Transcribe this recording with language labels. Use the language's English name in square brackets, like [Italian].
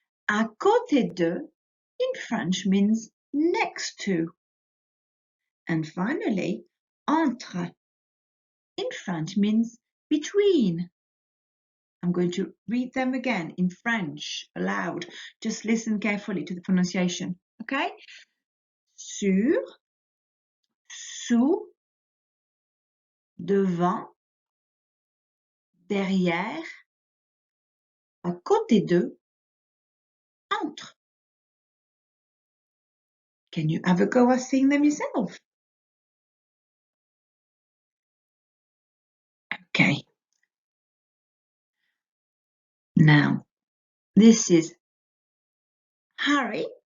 [English] À côté de in French means next to. And finally, entre in French means between. I'm going to read them again in French aloud. Just listen carefully to the pronunciation. Okay? [French] Sur, sous, devant, derrière, à côté de, entre. [English] Can you have a go at saying them yourself? Okay. Now, this is Harry.